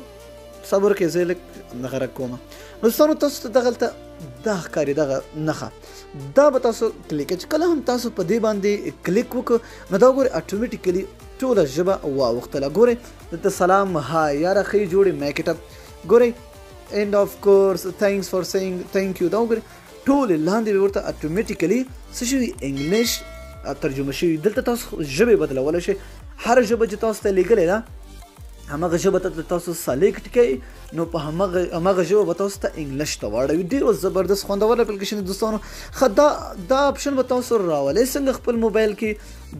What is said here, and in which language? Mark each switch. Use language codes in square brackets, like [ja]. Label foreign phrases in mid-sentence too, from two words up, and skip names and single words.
[ps] صبر کې زه لږ دغه رک کوم. دوستانو تاسو ته دغلته دا ښکاري دغه نښه، دا به تاسو کلیک چې کله هم تاسو په دې باندې کلیک وکړو نو دا ګورئ اټومیټیکلی ټوله ژبه واوښتله. ګورئ دلته سلام، های، یاره ښې جوړې، [en] make it up, [ps] ګورئ [en] and of course, thanks for seeing, thank you, [ps] دا وګورئ ټولې لاندې به ورته اټومیټیکلی څه شوي انګلیش ترجمه شوي. دلته تاسو ژبې بدلولی شئ. هر ژبه چې تاسو ته لیږلې ده همغه ژبه ته تاسو سلیکټ کړئ نو په همغه ژبه به تاسو ته انګلیش ته واړوي. ډېر زبردست خوندور اپلیکیشن دی دوستانو. ښه دا اپشن به تاسو راولئ څنګه خپل موبایل کې.